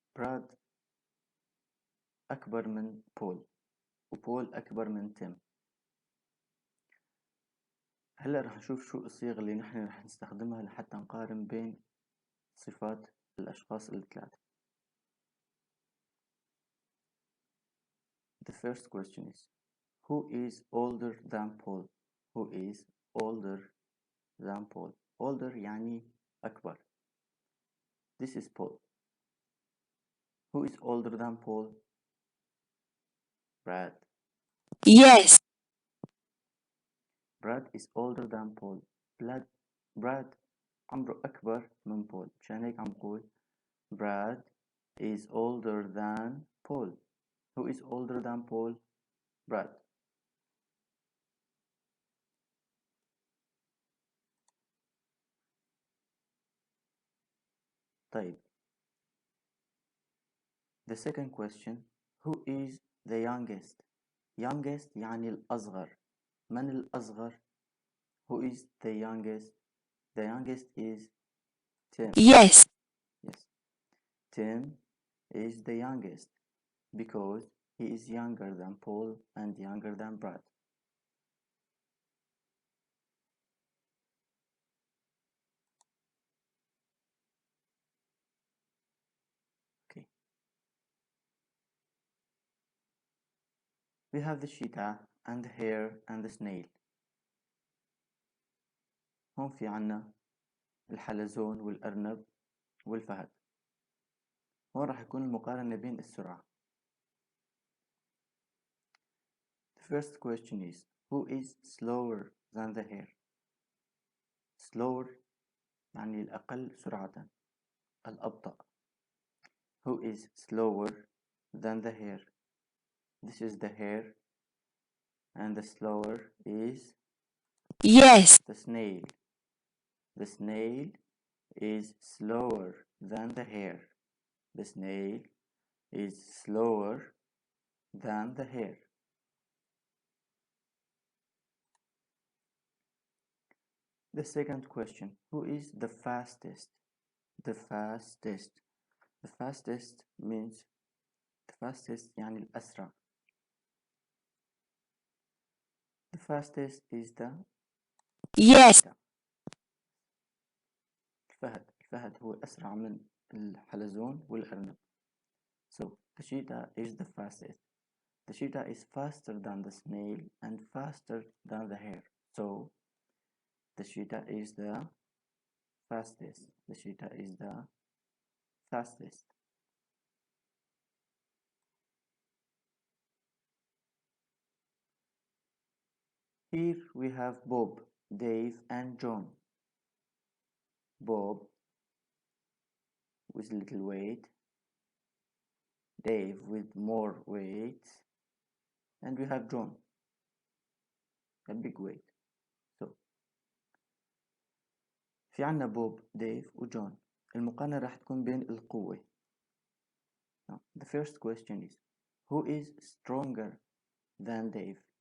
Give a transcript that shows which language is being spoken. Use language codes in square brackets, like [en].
[ar] براد أكبر من بول، وبول أكبر من تيم. هلا رح نشوف شو الصيغ اللي نحن رح نستخدمها لحتى نقارن بين صفات الأشخاص الثلاثة. [en] The first question is, who is older than Paul? Who is older than Paul? [ar] Older يعني أكبر. [en] This is Paul. Who is older than Paul? Brad. Yes. Brad is older than Paul. [ar] Brad عمره أكبر من بول، مشان هيك عم نقول [en] Brad is older than Paul. Who is older than Paul? Brad. [ar] طيب. [en] The second question, who is the youngest? [ar] Youngest يعني الأصغر. من الأصغر؟ [en] Who is the youngest? The youngest is Tim. Yes. Yes. Tim is the youngest because he is younger than Paul and younger than Brad. Okay. We have the cheetah and the hare and the snail. [ar] هون في عنا الحلزون والأرنب والفهد. هون راح يكون المقارنة بين السرعة. [en] The first question is, who is slower than the hare? [ar] Slower يعني الأقل سرعة، الأبطأ. [en] Who is slower than the hare? This is the hare, and the slower is Yes. the snail. The snail is slower than the hare. The snail is slower than the hare. The second question, who is the fastest? The fastest. The fastest means the fastest [ar] يعني الأسرع. [en] The fastest is the Yes. [ar] الفهد هو أسرع من الحلزون والأرنب. [en] So the cheetah is the fastest. The cheetah is faster than the snail and faster than the hare. So the cheetah is the fastest. The cheetah is the fastest. Here we have Bob, Dave, and John. Bob with little weight, Dave with more weight, and we have John, a big weight. [ar] So في عنا بوب، ديف، وجون. المقارنة راح تكون بين القوة. [en] Now, the first question is, who is stronger than Dave?